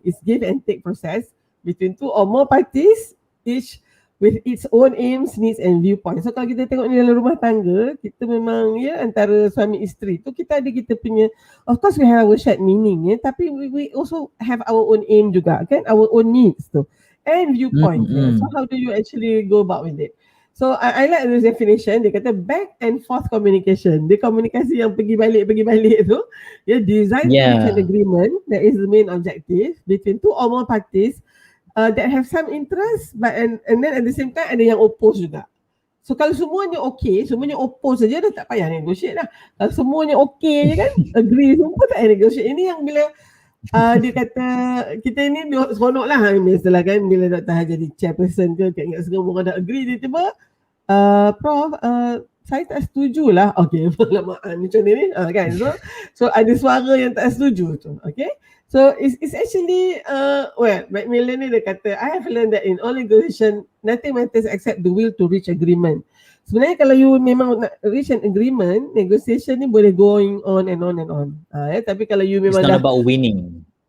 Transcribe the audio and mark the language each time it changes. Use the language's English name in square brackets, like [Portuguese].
[English] It's give and take process between 2 or more parties, each with its own aims, needs and viewpoints. [Malay] So kalau kita tengok ni dalam rumah tangga, kita memang antara suami isteri tu kita ada kita punya, [English] of course we have our shared meaning, tapi we also have our own aim [Malay] juga kan, [English] our own needs tu and viewpoint. So how do you actually go about with it? So I like this definition. [Malay] Dia kata [English] back and forth communication. [Malay] Dia komunikasi yang pergi balik tu. [English] Design to reach an agreement that is the main objective between 2 or more parties that have some interest, but and then at the same time [Malay] ada yang [English] oppose juga. [Malay] So kalau semuanya okay, semuanya oppose saja, dah tak payah negotiate lah. Kalau semuanya okay je kan, agree semua, tak payah negotiate. Ini yang bila dia kata kita ni seronok lah, biasalah kan, bila Dr. Har jadi chairperson ke, ingat semua orang dah agree, dia tiba Prof, saya tak setuju lah. Okay, macam ni kan. So ada suara yang tak setuju tu. [English] Okay, so it's actually Macmillan [Malay] ni dia kata, [English] I have learned that in all negotiation nothing matters except the will to reach agreement. [Malay] Sebenarnya kalau [English] you memang nak reach an agreement, negotiation [Malay] ni boleh [English] going on and on and on. [Malay] Tapi kalau you memang [English] it's not about winning.